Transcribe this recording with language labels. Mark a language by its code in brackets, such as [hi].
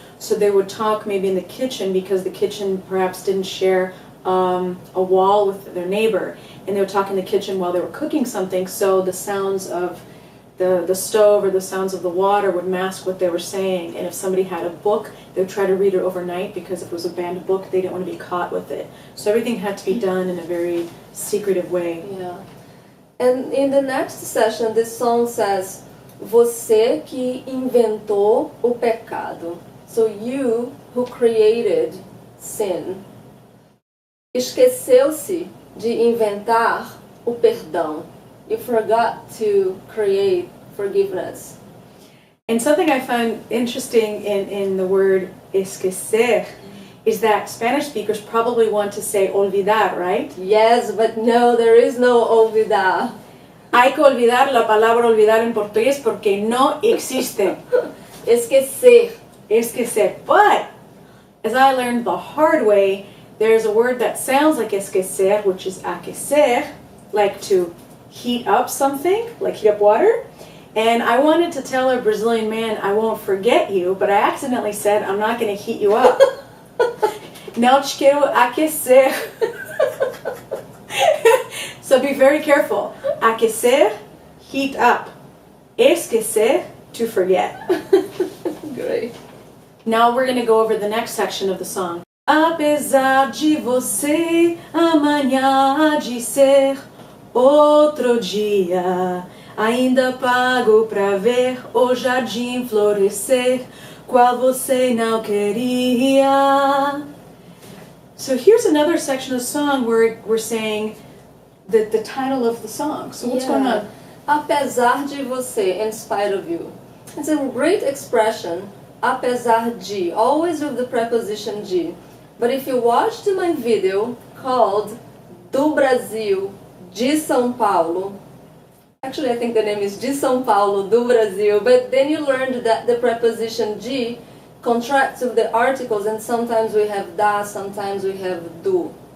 [en] So they would talk maybe in the kitchen because the kitchen perhaps didn't share a wall with their neighbor. And they would talk in the kitchen while they were cooking something, so the sounds of the stove or the sounds of the water would mask what they were saying. And if somebody had a book, they would try to read it overnight because if it was a banned book, they didn't want to be caught with it. So everything had to be done in a very secretive way. Yeah. And in the next session, this song says, [pt] Você que inventou o pecado. [en] So you who created sin. [pt] Esqueceu-se de inventar o perdão. [en] You forgot to create forgiveness. And something I find interesting in the word esquecer is that Spanish speakers probably want to say olvidar, right? Yes, but no, there is no olvidar. [es] Hay que olvidar la palabra olvidar en portugués porque no existe. [pt] Esquecer. Esquecer. [en] But, as I learned the hard way, there's a word that sounds like esquecer, which is aquecer, like to heat up something, like heat up water. And I wanted to tell a Brazilian man, I won't forget you, but I accidentally said, I'm not going to heat you up. [pt] Não te quero aquecer. [en] So be very careful. Aquecer, heat up. Esquecer, to forget. Great. Now we're going to go over the next section of the song. [pt] Apesar de você, amanhã há de ser outro dia. Ainda pago pra ver o jardim florescer, qual você não queria. [en] So here's another section of the song where we're saying the title of the song. So what's going on? [pt] Apesar de você, [en] in spite of you. It's a great expression, apesar de, always with the preposition de. But if you watched my video called Do Brasil, de São Paulo, actually I think the name is de São Paulo, do Brasil, but then you learned that the preposition de contracts with the articles, and sometimes we have da, sometimes we have do.